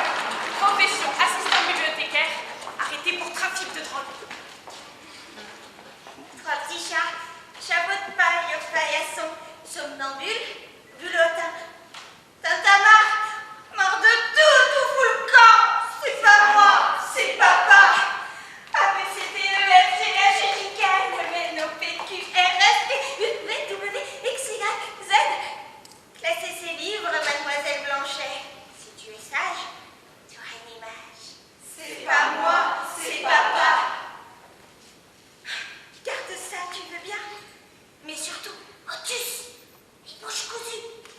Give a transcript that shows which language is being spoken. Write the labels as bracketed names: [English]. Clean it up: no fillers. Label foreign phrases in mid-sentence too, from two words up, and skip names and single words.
[French] Profession assistant bibliothécaire. Arrêtée pour trafic de drogue. Trois petits chats, chapeau de paille au paillasson, somnambule, bulotin. Tintamarre, mort de tout fout le camp. C'est pas moi, c'est papa. A, B, C, D, E, F, G, H, I, J, K, L, M, N, O, P, Q, R, S, T, U, V, W, X, Y, Z. Classez ces livres, mademoiselle Blanchet. Si tu es sage, tu auras une image. C'est pas moi, c'est papa. Garde ça, tu veux bien? Mais surtout, Otus, les bouches cousues.